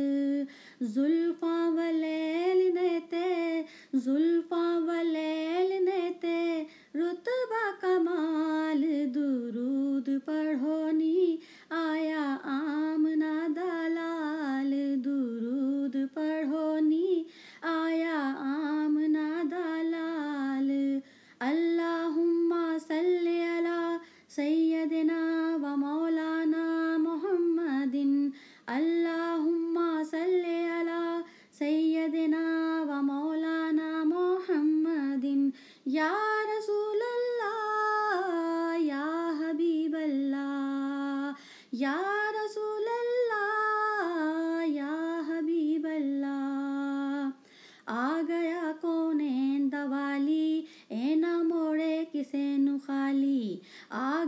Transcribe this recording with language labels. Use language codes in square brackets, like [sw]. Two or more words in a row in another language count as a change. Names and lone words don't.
[pa] زلفاں واللیل نے تے زلفاں واللیل نے تے رتبہ کمال درود پڑھو نی آیا آمنہ دا لال درود پڑھو نی آیا آمنہ دا لال [ar] اللهم صل على سيدنا ومولانا محمد اللهم صل على سيدنا ومولانا محمد يا رسول الله يا حبيب الله يا رسول الله يا حبيب الله [pa] آ گیا کونین دا والی اے نہ موڑے کسے نوں خالی آ